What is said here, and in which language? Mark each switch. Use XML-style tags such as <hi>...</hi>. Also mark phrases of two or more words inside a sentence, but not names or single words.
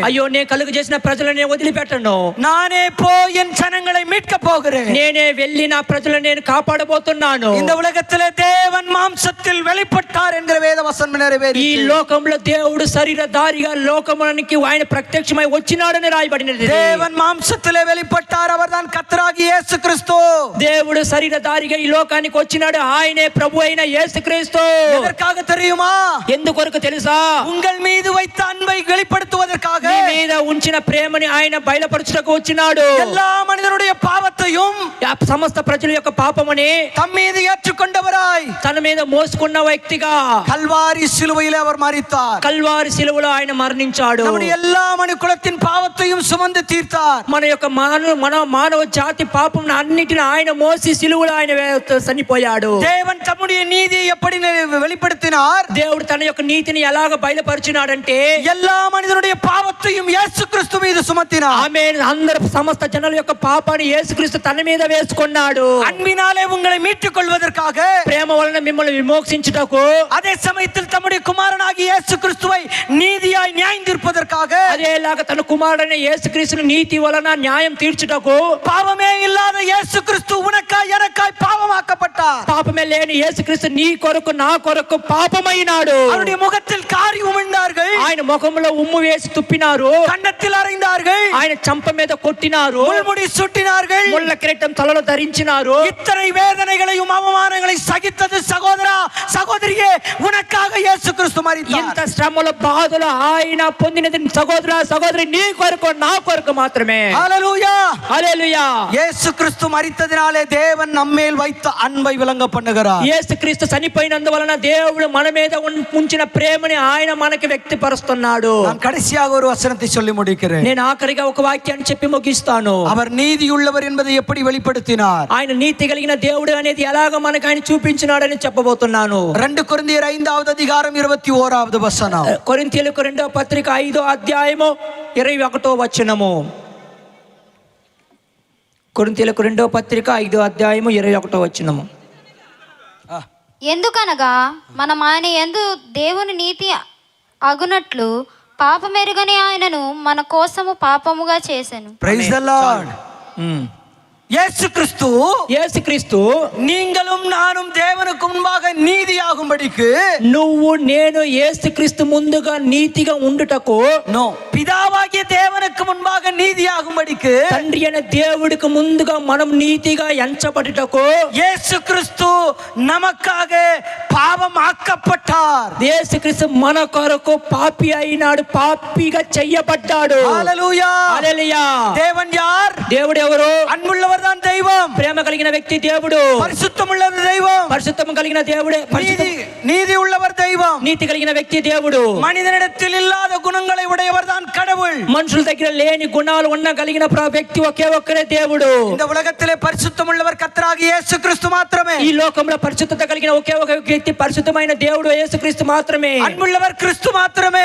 <te>అయ్యో నే కలుగు చేసిన ప్రజలను వదిలిపెట్టను,</te> <ta>நானே போய் என் ஜனங்களை மீட்க போகிறேன்.</ta> <te>నేనే వెళ్ళి నా ప్రజలను నేను కాపాడబోతున్నాను.</te> <ta>இந்த உலகத்திலே தேவன் மாம்சத்தில் வெளிப்பட்டார் என்கிற வேத வசனம் நிறைவேறி,</ta> <te>ఈ లోకంలో దేవుడు శరీరధారిగా లోకమునికి ఆయన ప్రత్యక్షమై వచ్చినాడని రాయబడినది.</te> <ta>தேவன் மாம்சத்திலே வெளிப்பட்டார், அவர்தான் கர்த்தராகிய இயேசு கிறிஸ்து.</ta> <te>దేవుడు శరీరధారిగా ఈ లోకానికి వచ్చినాడు, ఆయనే ప్రభు అయిన యేసుక్రీస్తు.</te> <ta>எதற்காக தெரியுமா?</ta> <te>ఎందుకొరకు తెలుసా?</te> <ta>உங்கள் மீது வைத்த அன்பை வெளிப்படுத்துவதற்காக,</ta> <te>నీ మీద ఉంచిన ప్రేమని ఆయన బయలుపరచుటకు వచ్చినాడు.</te> <ta>எல்லா மனிதனுடைய பாவத்தையும்</ta> <te>సమస్త ప్రజల యొక్క పాపమని</te> <ta>தம் மீது ஏற்றுக்கொண்டவராய்</ta> <te>తన మీద మోసుకున్న వ్యక్తిగా</te> <ta>கல்வாரி சிலுவையிலே அவர் மரித்தார்.</ta> <te>కల్వారి శిలువలో ఆయన మరణించాడు.</te> <ta>நம்முடைய எல்லா மனுக்குலத்தின் பாவத்தையும் சுமந்து தீர்த்தார்.</ta> <te>మన యొక్క మానవ జాతి పాపం అన్నిటిని ఆయన మోసి సిలువలో ఆయన చనిపోయాడు.</te> <ta>தேவன் தம்முடைய நீதியை எப்படி வெளிப்படுத்தினார்?</ta> <te>దేవుడు తన యొక్క నీతిని ఎలాగ బయలుపరిచినాడంటే,</te> <ta>எல்லா மனிதனுடைய பாவத்தையும் இயேசு கிறிஸ்து மீது சுமத்தினார்.</ta> <te>ఆమేన్. అందరు సమస్త జనుల యొక్క పాపాన్ని యేసుక్రీస్తు తన మీద వేసుకున్నాడు.</te> <ta>அன்பினாலே உங்களை மீட்டுக் கொள்வதற்காக,</ta> <te>ప్రేమ వలన మిమ్మల్ని విమోచించుటకు,</te> <ta>அதே சமயத்தில் தம்முடைய குமாரனாகிய இயேசு கிறிஸ்துவை நீதியாய் நியாயம் தீர்ப்பதற்காக,</ta> <te>అదేలాగా తన కుమారుడైన యేసుక్రీస్తుని నీతి వలన న్యాయం తీర్చుటకు,</te> <ta>பாவமே இல்லாத இயேசு கிறிஸ்து உனக்காய் எனக்காய் பாவமாக்கப்பட்டார்.</ta> <te>పాపమే లేని యేసుక్రీస్తు నీ కొరకు నా కొరకు పాపమైనాడు.</te> <ta>அவருடைய முகத்தில் காரி உமிழ்ந்தார்கள்,</ta> <te>ఆయన ముఖంలో ఉమ్ము వేసి తుప్పినారు,</te> <ta>கன்னத்தில் அறைந்தார்கள்,</ta> <te>ఆయన చంప మీద కొట్టినారు,</te> <ta>முள்முடி சுட்டினார்கள்,</ta> <te>ముళ్ళ కిరీటం తలలో ధరించినారు.</te> <ta>இத்தனை வேதனைகளையும் அவமானங்களை சகித்தது சகோதரா சகோதரியே உனக்காக இயேசு கிறிஸ்து மரித்தார்.</ta> <te>ఇంత శ్రమల బాధలు ఆయన పొందినది సహోదర సహోదరి నీ కొరకు నా కొరకు మాత్రమే.</te> <ta>ஹல்லேலூயா.</ta> <te>హల్లెలూయా.</te> <ta>இயேசு கிறிஸ்து மரித்ததினாலே தேவன் நம்மேல் வைத்த அன்பை விளங்க பண்ணுகிறார்.</ta> <te>యేసుక్రీస్తు చనిపోయినందువలన దేవుడు మన మీద ఉంచిన ప్రేమని ఆయన మనకి వ్యక్తపరుస్తున్నాడు.</te> <ta>நான் கடைசியாக ஒரு வசனத்தை சொல்லி முடிக்கிறேன்.</ta> <te>నేను ఆఖరిగా ఒక వాక్యాన్ని చెప్పి ముగిస్తాను.</te> <ta>அவர் நீதியுள்ளவர் என்பதை எப்படி வெளிப்படுத்தினார்?</ta> <te>ఆయన నీతి కలిగిన దేవుడు అనేది ఎలాగ మనకు ఆయన చూపించినాడని చెప్పబోతున్నాను. 2 కొరింథీయుల 5వ అధికారం 21వ వచనం. కొరింథీయులకు 2వ పత్రిక 5వ అధ్యాయము 21వ వచనము. కొరింథీయులకు 2వ పత్రిక 5వ అధ్యాయము 21వ వచనము. ఎందుకనగా మనం ఆయన యందు దేవుని నీతి అగునట్లు పాపమెరుగని ఆయనను మన కోసము పాపముగా చేసెను.</te> <en>Praise the Lord.</en> <ta>இயேசு கிறிஸ்து நீங்களும் நானும் தேவனுக்கு முன்பாக நீதியாகும்படிக்கு,</ta> <te>నువ్వు నేను యేసుక్రీస్తు ముందుగా నీతిగా ఉండుటకు,</te> <ta>பிதாவாகிய தேவனுக்கு முன்பாக நீதியாகும்படிக்கு,</ta> <te>తండ్రి అయిన దేవుడికి ముందుగా మనం నీతిగా ఎంచబడుటకు</te> <ta>இயேசு கிறிஸ்து நமக்காக பாவம் ஆக்கப்பட்டார்.</ta> <te>యేసుక్రీస్తు మన కొరకు పాపి అయినాడు, పాపిగా చెయ్యబడ్డాడు. హల్లెలూయా. హల్లెలూయా.</te> <ta>தேவன் யார்?</ta> <te>దేవుడు ఎవరు?</te> <ta>அன்புள்ளவர் தான் தெய்வம்.</ta> <te>ప్రేమ కలిగిన వ్యక్తి దేవుడు.</te> <ta>பரிசுத்தமுள்ளவர் தெய்வம்.</ta> <te>పరిశుద్ధం కలిగిన దేవుడే.</te> <ta>நீதி உள்ளவர் தெய்வம்.</ta> <te>నీతి కలిగిన వ్యక్తి దేవుడు.</te> <ta>மனிதனிடத்தில் இல்லாத குணங்களை உடையவர் தான் கடவுள்.</ta> <te>మనుషుల దగ్గర లేని గుణాలు ఉన్న కలిగిన వ్యక్తి ఒకే ఒక్కరే దేవుడు.</te> <ta>இந்த உலகத்திலே பரிசுத்தமுள்ளவர் கர்த்தராகிய இயேசு கிறிஸ்து மாத்திரமே.</ta> <te>ఈ లోకంలో పరిశుద్ధత కలిగిన ఒకే ఒక వ్యక్తి పరిశుద్ధమైన దేవుడు యేసుక్రీస్తు మాత్రమే.</te> <ta>அன்புள்ளவர் கிறிஸ்து மாத்திரமே.</ta>